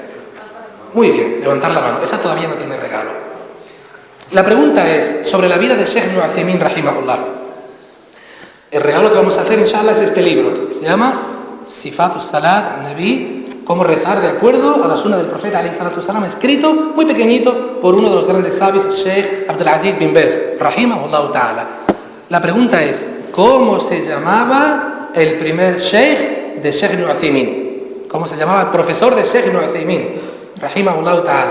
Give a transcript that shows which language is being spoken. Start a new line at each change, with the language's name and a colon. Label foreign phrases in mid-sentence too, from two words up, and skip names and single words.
Spanish: Muy bien, levantar la mano. Esa todavía no tiene regalo. La pregunta es sobre la vida de Sheikh Ibn Uthaymin, rahimahullah. El regalo que vamos a hacer, inshallah, es este libro. Se llama Sifatus Salat Nabi, cómo rezar de acuerdo a la sunna del profeta
Arabic: عليه الصلاة والسلام,
Spanish: escrito muy pequeñito por uno de los grandes sabios, Sheikh Abdul Aziz bin Baz,
Arabic: رحمه الله تعالى.
Spanish: La pregunta es, ¿cómo se llamaba el primer Sheikh de Sheikh Ibn Uthaymin? ¿Cómo se llamaba el profesor de Sheikh Ibn Uthaymin,
Arabic: رحمه الله تعالى?